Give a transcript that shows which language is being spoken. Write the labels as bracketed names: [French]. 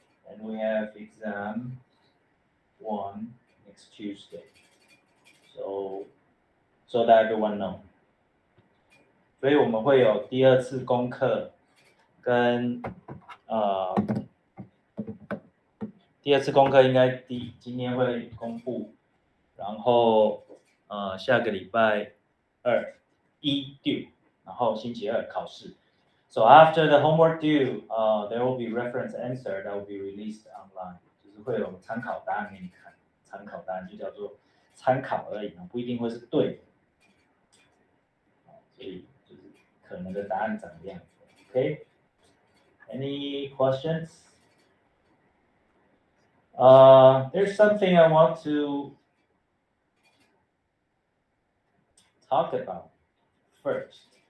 [English] And we have exam 1 next Tuesday. So that everyone know. [Chinese] 所以我们会有第二次功课跟第二次功课应该今天会公布，然后下个礼拜一 due， 然后星期二考试。 [English] So after the homework due, there will be reference answer that will be released online， [Chinese] 就是会有参考答案给你看，参考答案就叫做参考而已，不一定会是对的。所以就是可能的答案长这样子。 [English] Okay? Any questions? There's something I want to talk about first.